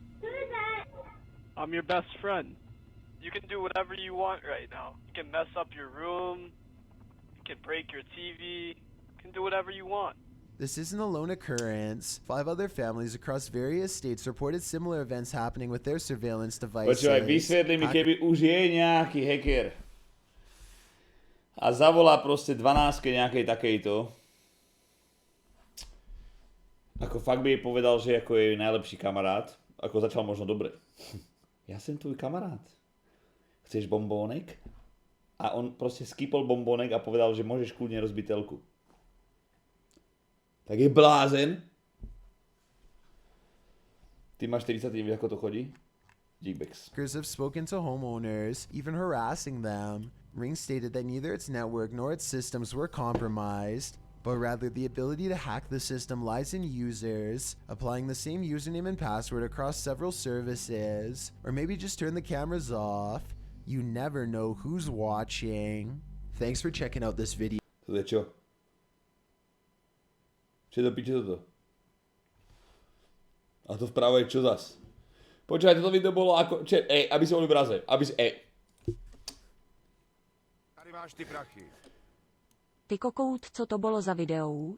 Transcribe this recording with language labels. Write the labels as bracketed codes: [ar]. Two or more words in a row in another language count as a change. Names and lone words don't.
[en] I'm your best friend. You can do whatever you want right now. You can mess up your room, you can break your TV, you can do whatever you want. This isn't a lone occurrence. 5 other families across various states reported similar events happening with their surveillance devices. [sk] Počúvaj, vysvetli mi, keby už je nejaký hacker a zavolá proste 12 nejakej takejto, ako fakt by jej povedal, že ako je najlepší kamarát, ako začal možno dobre. Ja som tvoj kamarát. Chceš bombónek? A on proste skýpol bombónek a povedal, že môžeš kľudne rozbiť telku. [cs] Tak je blázen. [sk] Ty máš 40, nevíš, ako to chodí? [en] Geekbex. Hackers have spoken to homeowners, even harassing them. Ring stated that neither its network nor its systems were compromised, but rather the ability to hack the system lies in users, applying the same username and password across several services, or maybe just turn the cameras off. You never know who's watching. Thanks for checking out this video. [sk] To je čo? Čo je to piče toto? A to vpravo je čo zas? Počúvaj, toto video bolo ako... aby si bol v obraze. Aby si... [cs] Tady máš ty prachy. Ty kokout, co to bylo za videou?